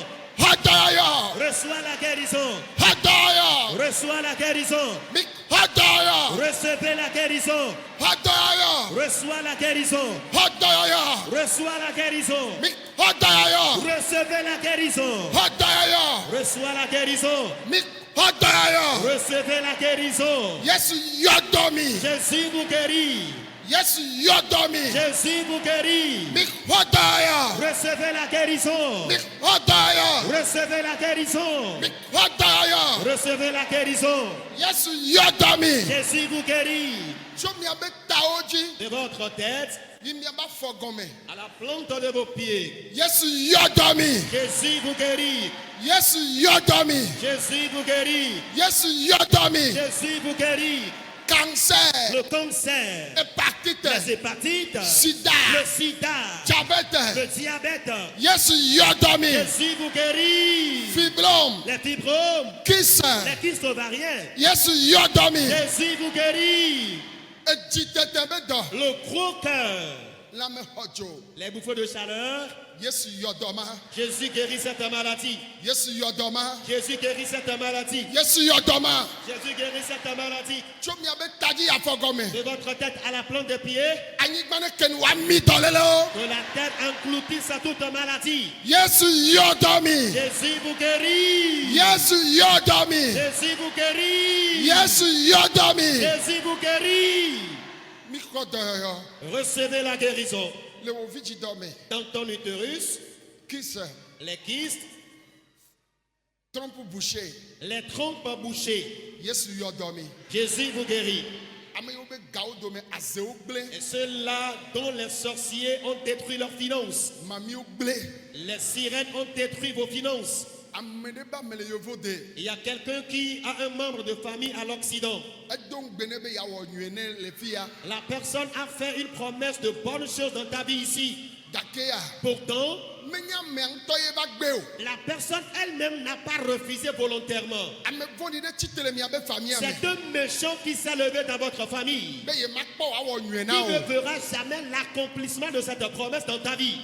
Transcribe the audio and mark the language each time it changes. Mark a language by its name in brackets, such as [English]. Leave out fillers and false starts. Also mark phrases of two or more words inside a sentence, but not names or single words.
[Ewe] xɔ dɔyɔyɔ [French] Reçois la guérison. [Ewe] xɔ dɔyɔyɔ [French] Reçois la guérison. [Ewe] mi xɔ dɔyɔyɔ [French] Recevez la guérison. [Ewe] xɔ dɔyɔyɔ [French] Reçois la guérison. [Ewe] xɔ dɔyɔyɔ [French] Reçois la guérison. [Ewe] mi xɔ dɔyɔyɔ [French] Recevez la guérison. [Ewe] xɔ dɔyɔyɔ [French] Reçois la guérison. [Ewe] mi xɔ dɔyɔyɔ [French] Recevez la guérison. [Ewe] Yesu yɔdɔ mi [French] Jésus vous guérit. [Ewe] Yesu yɔdɔ mi [French] Jésus vous guérit. [Ewe] mi xɔ dɔyɔyɔ [French] Recevez la guérison. [Ewe] mi xɔ dɔyɔyɔ [French] Recevez la guérison. [Ewe] mi xɔ dɔyɔyɔ [French] Recevez la guérison. [Ewe] Yesu yɔdɔ mi [French] Jésus vous guérit. [Ewe] tso miabe tawo dzi [French] De votre tête [Ewe] yi miaba fɔ gɔme [French] à la plante de vos pieds. [Ewe] Yesu yɔdɔ mi [French] Jésus vous guérit. [Ewe] Yesu yɔdɔ mi [French] Jésus vous guérit. [Ewe] Yesu yɔdɔ mi [French] Jésus vous guérit. [Ewe] cancer [French] Le cancer, [Ewe] hépatite [French] les hépatites, [Ewe] sida [French] le sida, [Ewe] diabète [French] le diabète. [Ewe] Yesu yɔdɔ mi [French] Jésus vous guérit. [Ewe] fibrome [French] Les fibromes, [Ewe] kisse [French] les kystes ovariens. [Ewe] Yesu yɔdɔ mi [French] Jésus vous guérit. [Ewe] edzitete be dɔ [French] Le gros cœur, [Ewe] lamexɔdzo [French] les bouffées de chaleur. [Ewe] Yesu yɔdɔ ma [French] Jésus guérit cette maladie. [Ewe] Yesu yɔdɔ ma [French] Jésus guérit cette maladie. [Ewe] Yesu yɔdɔ ma [French] Jésus guérit cette maladie. [Ewe] tso miabe tadzi afɔ gɔme [French] De votre tête à la plante des pieds, [Ewe] anyigba ne keni wa mi dɔ lele o [French] que la tête engloutisse à toute maladie. [Ewe] Yesu yɔdɔ mi [French] Jésus vous guérit. [Ewe] Yesu yɔdɔ mi [French] Jésus vous guérit. [Ewe] Yesu yɔdɔ mi [French] Jésus vous guérit. [Ewe] mi xɔ dɔyɔyɔ [French] Recevez la guérison. [Ewe] le wo vidzi dɔ me [French] Dans ton utérus, kisse les kystes, trompe bouché les trompes bouchées. [Ewe] Yesu yɔdɔ mi [French] Jésus vous guérit. [Ewe] ame yiwo be gawo dome azewo gblẽ [French] Et ceux-là dont les sorciers ont détruit leurs finances, [Ewe] mamiwo gblẽ [French] les sirènes ont détruit vos finances. [Ewe] ame ɖe be ame le yovo de [French] Il y a quelqu'un qui a un membre de famille à l'Occident. [Ewe] edo ŋugbe ne be yeawɔ nyuie ne le fi ya [French] La personne a fait une promesse de bonnes choses dans ta vie ici. [Ewe] gake ya [French] Pourtant, [Ewe] menya ame ŋutɔ ye va gbe o [French] la personne elle-même n'a pas refusé volontairement. [Ewe] ame vɔ̃ɖi ɖe tsitre miabe famille me [French] C'est un méchant qui s'est levé dans votre famille. [Ewe] be ye makpɔ wòawɔ nyuie [French] Il [Ewe] na ne o [French] verra jamais l'accomplissement de cette promesse dans ta vie.